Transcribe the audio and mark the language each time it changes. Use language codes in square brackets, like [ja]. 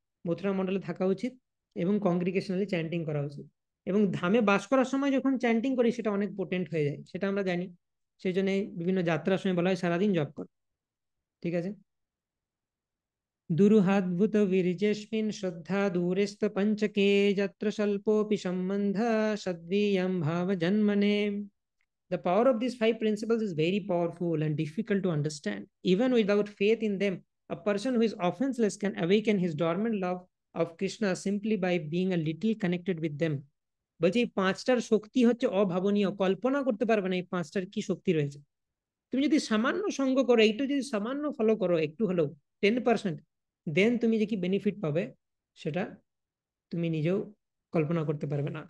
[bn] মথুরা মন্ডলে থাকা উচিত এবং কংগ্রিগেশনালি চ্যান্টিং করা উচিত, এবং ধামে বাস করার সময় যখন চ্যান্টিং করি সেটা অনেক পোটেন্ট হয়ে যায়, সেটা আমরা জানি। সেই জন্য বিভিন্ন যাত্রার সময় বলা হয় সারাদিন জপ কর। ঠিক আছে, [sa] দুরুহাদ্ভুত বীর্যেস্মিন শ্রদ্ধা দূরেস্ত পঞ্চকে যত্র স্বল্পোপি সম্বন্ধ সদ্বীয়ম ভাব জন্মনে। [en] The power of these five principles is very powerful and difficult to understand. Even without faith in them, a person who is offenseless can awaken his dormant love of Krishna simply by being a little connected with them. [bn] বলছি এই পাঁচটার শক্তি হচ্ছে অভাবনীয়, কল্পনা করতে পারবে না এই পাঁচটার কি শক্তি রয়েছে। তুমি যদি সামান্য সঙ্গ করো, একটু যদি সামান্য ফলো করো, একটু হলেও 10%, দেন তুমি যে কি বেনিফিট পাবে সেটা তুমি নিজেও কল্পনা করতে পারবে না।